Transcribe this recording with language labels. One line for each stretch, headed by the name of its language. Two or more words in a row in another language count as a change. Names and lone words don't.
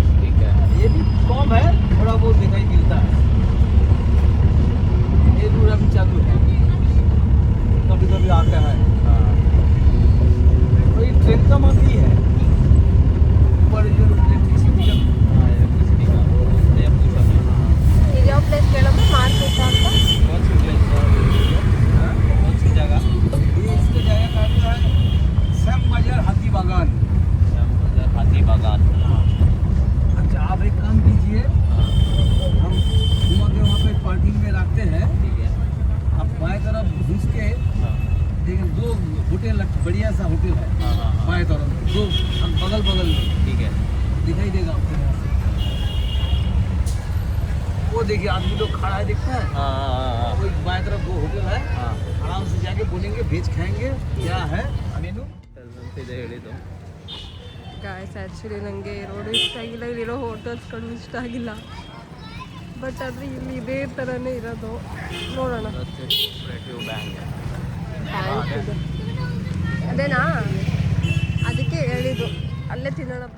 Hindi: ठीक है, ये भी कम है, थोड़ा बहुत दिखाई मिलता है. ये रूट अभी चालू है, कभी कभी आता है. तो ये ट्रेन का मत ही है ऊपर जो इलेक्ट्रिसिटी का
Kannada: ಯಾವ ಪ್ಲೇಸ್ ಕೇಳೋದು ಮಾರ್ಕೆಟ್ ಅಂತ.
Hindi: कौन सी प्लेस, कौन सी जगह? ये इसका जगह का है श्याम बाजार हाथी बागान. श्याम बाजार हाथी बागान. अच्छा, आप एक काम कीजिए, हम घुमा के वहाँ पे पार्किंग में रखते हैं. ठीक है, आप बाएं तरफ घुस के देखिए, 2 होटल बढ़िया सा होटल है. बाएं तरफ 2 बगल बगल में. ठीक है, दिखाई देगा आपको. वो देखिए आदमी लोग खड़ा है, दिखता है. वो बाएं तरफ 2 होटल है. आराम से जाके बोलेंगे, वेज खाएंगे, क्या है मेनू
Kannada: ಇದೆ ಹೇಳಿದ್ದು.
English: guys, actually
Kannada: ನನಗೆ ರೋಡು ಇಷ್ಟ ಆಗಿಲ್ಲ, ಇಲ್ಲಿರೋ ಹೋಟೆಲ್ಸ್ಗಳು ಇಷ್ಟ ಆಗಿಲ್ಲ. ಬಟ್ ಆದರೆ ಇಲ್ಲಿ ಇದೇ ಥರನೇ ಇರೋದು. ನೋಡೋಣ. ಅದೇನಾ, ಅದಕ್ಕೆ ಹೇಳಿದ್ದು ಅಲ್ಲೇ ತಿನ್ನೋಣಪ್ಪ.